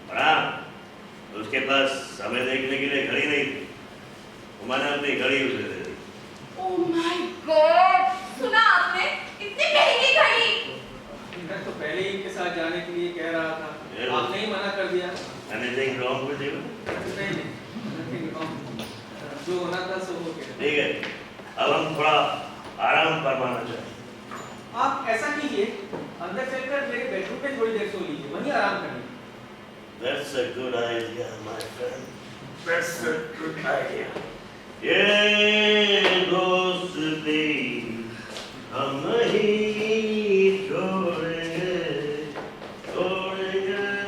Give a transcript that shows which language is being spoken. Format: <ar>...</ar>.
<hi>और हाँ, उसके पास समय देखने के लिए घड़ी नहीं थी, मैंने अपनी घड़ी उसे दे दी। ओह माय गॉड, सुना आपने? इतनी महंगी घड़ी। मैं तो पहले ही इनके साथ जाने के लिए कह रहा था, आपने ही मना कर दिया।</hi> <en>Anything wrong with you? नहीं, nothing wrong.</en> <hi>जो होना था सो हो गया। ठीक है, अब हम थोड़ा आराम फरमाना चाहें। आप ऐसा कीजिए, अंदर चलकर मेरे बेडरूम में थोड़ी देर सो लीजिए, वहीं आराम करिए।</hi> <en>That's a good idea, my friend. That's a good idea.</en> <hi>ये दोस्ती हम नहीं छोड़ेंगे, छोड़ेंगे।</hi>